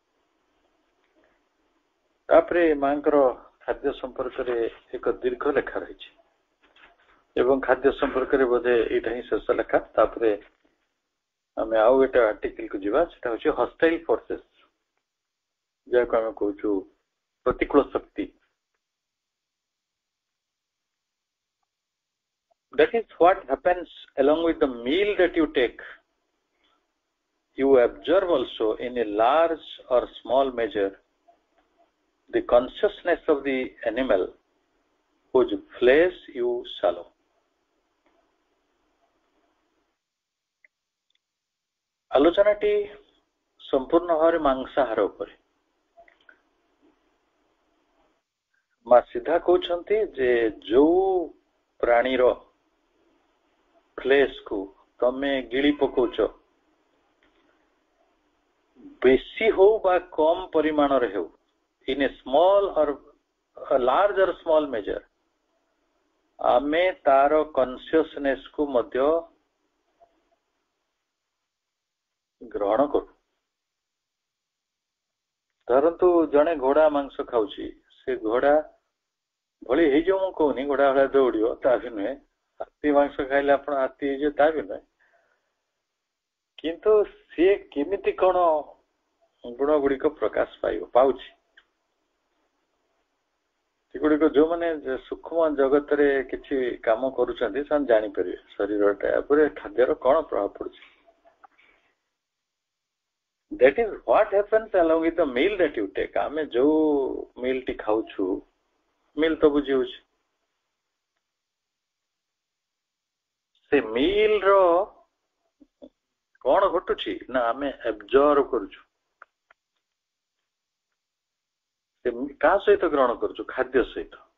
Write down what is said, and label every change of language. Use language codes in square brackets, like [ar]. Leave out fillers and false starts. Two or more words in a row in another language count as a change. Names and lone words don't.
[or] ତାପରେ ମାଙ୍କର ଖାଦ୍ୟ ସମ୍ପର୍କରେ ଏକ ଦୀର୍ଘ ଲେଖା ରହିଛି ଏବଂ ଖାଦ୍ୟ ସମ୍ପର୍କରେ ବୋଧେ ଏଇଟା ହିଁ ଶେଷ ଲେଖା। ତାପରେ ଆମେ ଆଉ ଗୋଟେ ଆର୍ଟିକଲକୁ ଯିବା, ସେଟା ହଉଛି [en] hostile forces, [or] ଯାହାକୁ ଆମେ କହୁଛୁ ପ୍ରତିକୂଳ ଶକ୍ତି। [en] That is what happens along with the meal that you take. You observe also in a large or small measure the consciousness of the animal whose flesh you swallow. [or] ଆଲୋଚନାଟି ସମ୍ପୂର୍ଣ୍ଣ ଭାବରେ ମାଂସାହାର ଉପରେ। ମା ସିଧା କହୁଛନ୍ତି ଯେ ଯୋଉ ପ୍ରାଣୀର ଫ୍ଲେଶକୁ ତମେ ଗିଳି ପକଉଛ, ବେଶୀ ହଉ ବା କମ ପରିମାଣରେ ହେଉ, [en] in a small or a large or small measure, [or] ଆମେ ତାର କନସିୟସନେସ କୁ ମଧ୍ୟ ଗ୍ରହଣ କରୁ। ଧରନ୍ତୁ ଜଣେ ଘୋଡା ମାଂସ ଖାଉଛି, ସେ ଘୋଡା ଭଳି ହେଇଯିବ ମୁଁ କହୁନି, ଘୋଡା ଭଳିଆ ଦୌଡିବ ତା ବି ନୁହେଁ, ହାତୀ ମାଂସ ଖାଇଲେ ଆପଣ ହାତୀ ହେଇଯିବ ତା ବି ନୁହେଁ, କିନ୍ତୁ ସିଏ କେମିତି କଣ ଗୁଣ ଗୁଡିକ ପ୍ରକାଶ ପାଉଛି, ସେଗୁଡିକ ଯୋଉମାନେ ସୂକ୍ଷ୍ମ ଜଗତରେ କିଛି କାମ କରୁଛନ୍ତି ସେମାନେ ଜାଣିପାରିବେ ଶରୀରଟା ଉପରେ ଖାଦ୍ୟର କଣ ପ୍ରଭାବ ପଡୁଛି। [en] That is what happens along with the meal that you take. [or] ଆମେ ଯୋଉ ମିଲ୍ ଟି ଖାଉଛୁ, ମିଲ୍ ତ ବୁଝି ହଉଛି, ସେ ମିଲ୍ ର କଣ ଘଟୁଛି ନା ଆମେ ଅବଜର୍ଭ କରୁଛୁ। କାହା ସହିତ ଗ୍ରହଣ କରୁଛୁ? ଖାଦ୍ୟ ସହିତ।